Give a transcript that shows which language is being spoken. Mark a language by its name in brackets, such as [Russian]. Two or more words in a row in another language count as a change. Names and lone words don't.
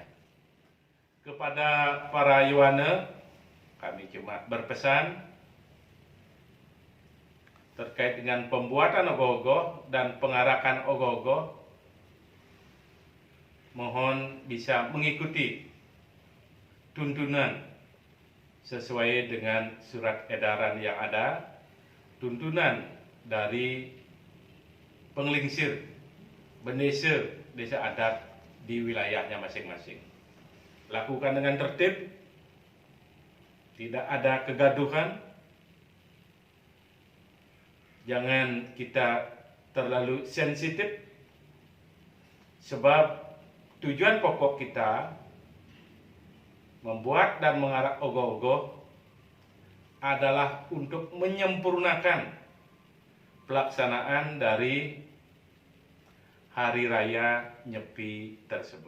[Indonesian] Kepada para Yuwana, kami cuma berpesan terkait dengan pembuatan ogoh-ogoh dan pengarakan ogoh-ogoh, mohon bisa mengikuti tuntunan sesuai dengan surat edaran yang ada, tuntunan dari penglingsir Bendesa desa adat di wilayahnya masing-masing. Lakukan dengan tertib, tidak ada kegaduhan. Jangan kita terlalu sensitif, sebab tujuan pokok kita membuat dan mengarak ogoh-ogoh adalah untuk menyempurnakan pelaksanaan dari Hari Raya Nyepi tersebut.